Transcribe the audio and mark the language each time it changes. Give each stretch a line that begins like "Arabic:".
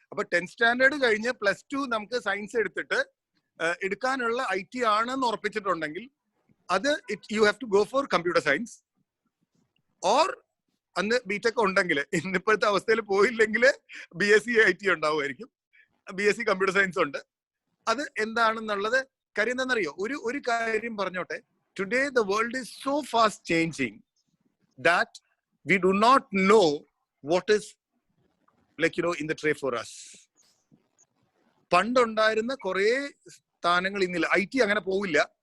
Malayalam: അപ്പൊ 10th standard കഴിഞ്ഞ് plus 2 നമുക്ക് സയൻസ് എടുത്തിട്ട് എടുക്കാനുള്ള IT ആണെന്ന് ഉറപ്പിച്ചിട്ടുണ്ടെങ്കിൽ അത്
English: you have to go for computer science
Malayalam: or അന്ന് BTech ഉണ്ടെങ്കിൽ, ഇന്നിപ്പോഴത്തെ അവസ്ഥയിൽ പോയില്ലെങ്കിൽ BSc IT ഉണ്ടാവുമായിരിക്കും. BSc കമ്പ്യൂട്ടർ സയൻസ് ഉണ്ട്. അത് എന്താണെന്നുള്ളത് കാര്യം എന്താണെന്നറിയോ? ഒരു കാര്യം പറഞ്ഞോട്ടെ.
English: Today the world is so fast changing that we do not know what is in the tray for us.
Malayalam: പണ്ടുണ്ടായിരുന്ന കുറെ സ്ഥാനങ്ങൾ ഇന്നില്ല. IT അങ്ങനെ പോവില്ല.